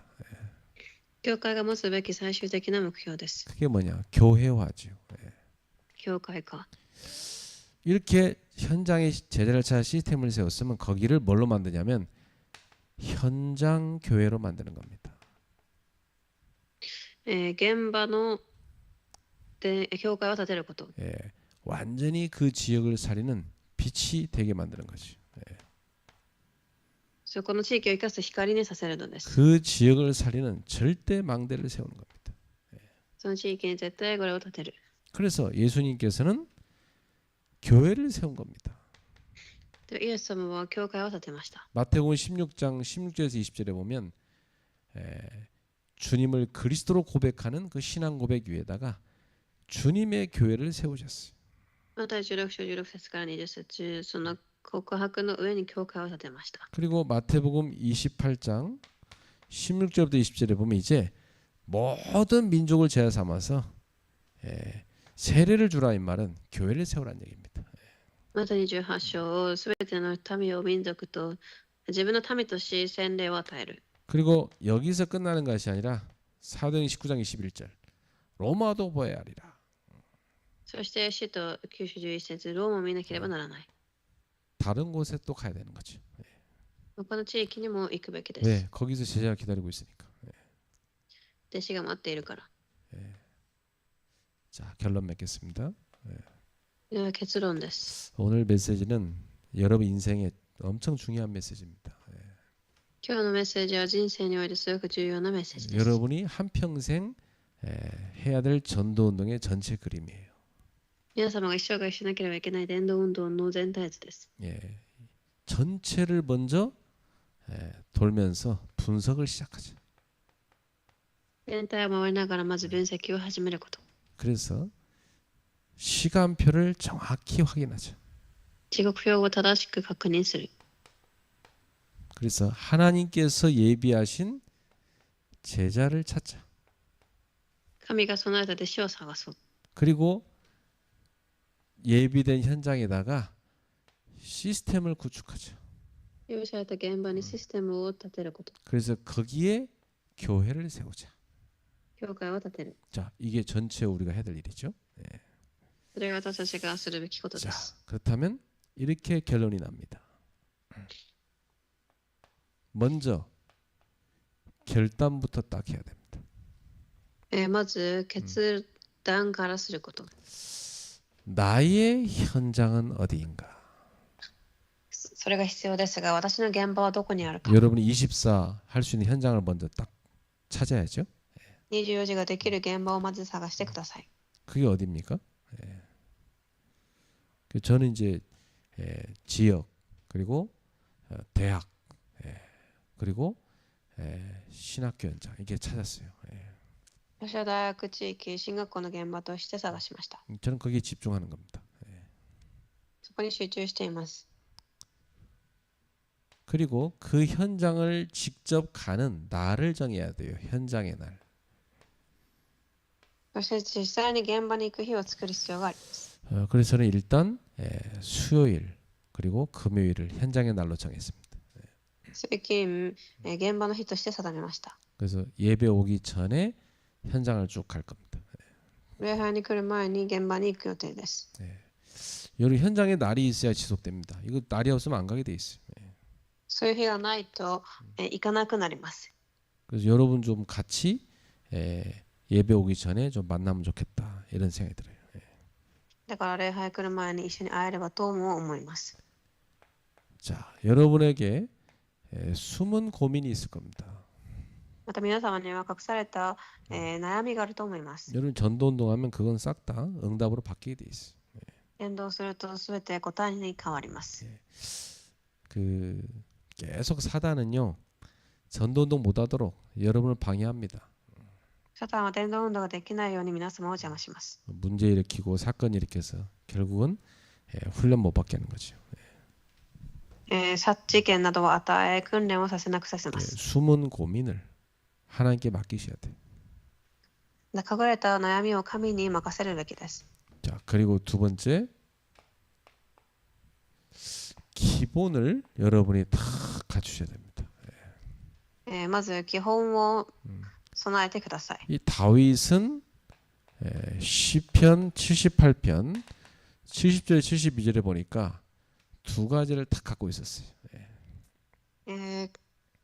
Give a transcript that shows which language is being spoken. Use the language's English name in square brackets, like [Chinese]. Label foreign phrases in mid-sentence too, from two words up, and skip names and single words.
[Japanese] 教会が持つべき最終的な目標です。 [Korean] 그게 뭐냐? 교회화죠. [Japanese] 教会化。 [Korean] 이렇게 현장에 제자를 찾아 시스템을 세웠으면 거기를 뭘로 만드냐면 현장 교회로 만드는 겁니다. [Japanese] 現場の教会を建てること。 [Korean] 예, 완전히 그 지역을 살리는 빛이 되게 만드는 거죠. [Japanese] そこの地域を生かす光にさせるのです。 [Korean] 그 지역을 살리는 절대 망대를 세우는 겁니다. [Japanese] その地域に絶対これを建てる。 [Korean] 그래서 예수님께서는 교회를 세운 겁니다. [Japanese] でイエス様は教会を建てました。 [Korean] 마태복음 16장 16절에서 20절에 보면 주님을 그리스도로 고백하는 그 신앙 고백 위에다가 주님의 교회를 세우셨어요. [Japanese] マタイ16章16節から20節、その告白の上に教会を建てました。 [Korean] 그리고 마태복음 28장 16절부터 20절에 보면 이제 모든 민족을 제자 삼아서 세례를 주라 이 말은 교회를 세우라는 얘기입니다. [Japanese] マタイ28章をすべての民を民族と自分の民とし洗礼を与える。 [Korean] 그리고 여기서 끝나는 것이 아니라 사도행 19장 21절 로마도 보아야 하리라. [Japanese] そして使徒9章11節、ローマを見なければならない。 [Korean] 다른 곳에 또 가야 되는 거죠. [Japanese] 他の地域にも行くべきです。 [Korean] 네, 거기서 제자가 기다리고 있으니까. [Japanese] 弟子が待っているから。 [Korean] 자, 결론 맺겠습니다. [Japanese] では結論です。 [Korean] 오늘 메시지는 여러분 인생에 엄청 중요한 메시지입니다. [Japanese] 今日のメッセージは人生においてすごく重要なメッセージです。 [Korean] 여러분이 한평생 해야 될 전도 운동의 전체 그림이에요. [Japanese] 皆様が一生涯しなければいけない伝道運動の全体図です。 [Korean] 예, 전체를 먼저 돌면서 분석을 시작하죠. [Japanese] 全体を回りながらまず分析を始めること。 [Korean] 그래서 시간표를 정확히 확인하죠. [Japanese] 時刻表を正しく確認する。 [Korean] 그래서 하나님께서 예비하신 제자를 찾자. [Japanese] 神が備えた弟子を探そう。 [Korean] 그리고 예비된 현장에다가 시스템을 구축하죠. [Japanese] 用意された現場にシステムを立てること。 [Korean] 그래서 거기에 교회를 세우자. [Japanese] 教会を立てる。 [Korean] 자, 이게 전체 우리가 해야 될 일이죠. [Japanese] それが私たちがするべきことで [Korean] 자, [Japanese] す。 [Korean] 그렇다면 이렇게 결론이 납니다. 먼저 결단부터 딱 해야 됩니다. [Japanese] まず決断からすること。 [Korean] 나의 현장은 어디인가? [Japanese] それが必要ですが、私の現場はどこにあるか。 [Korean] 여러분이 24 할 수 있는 현장을 먼저 딱 찾아야죠. [Japanese] 24 時ができる現場をまず探してください。 [Korean] 그게 어디입니까? 저는 이제 지역 그리고 대학 그리고 신학교 현장 이렇게 찾았어요. [Japanese] 私は大学地域、進学校の現場として探しました。 [Korean] 저는 거기에 집중하는 겁니다. [Japanese] そこに集中しています。 [Korean] 그리고 그 현장을 직접 가는 날을 정해야 돼요. 현장의 날. [Japanese] そして実際に現場に行く日を作る必要があります。 [Korean] 그래서 저는 일단 수요일 그리고 금요일을 현장의 날로 정했습니다. [Japanese] 水金、現場の日として定めました。 [Korean] 그래서 예배 오기 전에 현장을 쭉 갈 겁니다. [Japanese] 礼拝に来る前に現場に行く予定です。 [Korean] 여러분 현장에 날이 있어야 지속됩니다. 이거 날이 없으면 안 가게 돼 있어요. [Japanese] そういう日がないと、行かなくなります。 [Korean] 그래서 여러분 좀 같이 예배 오기 전에 좀 만나면 좋겠다 이런 생각이 들어요. [Japanese] だから礼拝来る前に一緒に会えればとも思います。 [Korean] 자, 여러분에게 숨은 고민이 있을 겁니다. [Japanese] また皆様には隠された、悩みがあると思います。 [Korean] 여러분 전도 운동하면 그건 싹 다 응답으로 바뀌게 돼 있어요. [Japanese] 伝道するとすべて答えに変わります。 [Korean] 그 계속 사단은요 전도 운동 못하도록 여러분을 방해합니다. [Japanese] サタンは伝道運動ができないように皆様を邪魔します。 [Korean] 문제 일으키고 사건 일으켜서 결국은 훈련 못 받게 하는 거죠. [Japanese] 殺事件などを与え、訓練をさせなくさせます。 [Korean] 숨은 고민을 하나님께 맡기셔야 돼요. [Japanese] 隠れた悩みを神に任せるべきです。 [Korean] 자, 그리고 두 번째 기본을 여러분이 다 갖추셔야 됩니다. [Japanese] まず基本を備えてください。 [Korean] 이 다윗은 시편 78편 70절 72절에 보니까 두 가지를 다 갖고 있었어요.